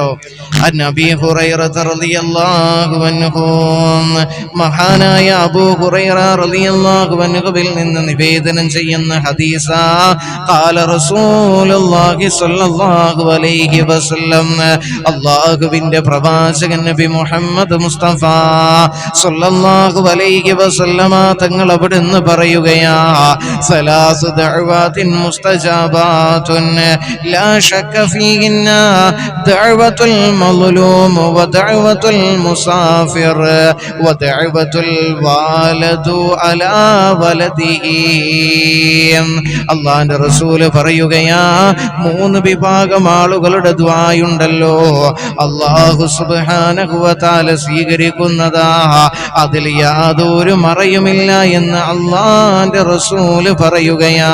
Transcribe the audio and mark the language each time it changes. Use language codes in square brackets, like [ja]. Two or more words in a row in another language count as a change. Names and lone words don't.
[ml] നബി ഹുറൈറ [ar] رضي الله عنه, [ml] മഹാനായ അബൂ ഹുറൈറ [ar] رضي الله عنه [ml] നിന്ന് നിവേദനം ചെയ്യുന്ന ഹദീസാ, [ar] قال رسول الله صلى الله عليه وسلم, [ml] അല്ലാഹുവിന്റെ പ്രവാചകൻ നബി മുഹമ്മദ് മുസ്തഫ [ar] صلى الله عليه وسلم [ml] തങ്ങൾ അവിടുന്ന് പറയുകയാ, [ar] ثلاث دعوات مستجابة لا شك فيهن دعوة المظلوم ودعوة المسافر ودعوة الوالد على ولده. [ml] അല്ലാഹുവിന്റെ റസൂൽ പറയുകയാ, 3 വിഭാഗം ആളുകളുടെ ദുആയുണ്ടല്ലോ, [ar] الله سبحانه وتعالى [ml] സ്വീകരിക്കുന്നതാ, അതിൽ യാതൊരു മറയുമില്ല എന്ന് അല്ലാഹുവിന്റെ റസൂൽ പറയുകയാ.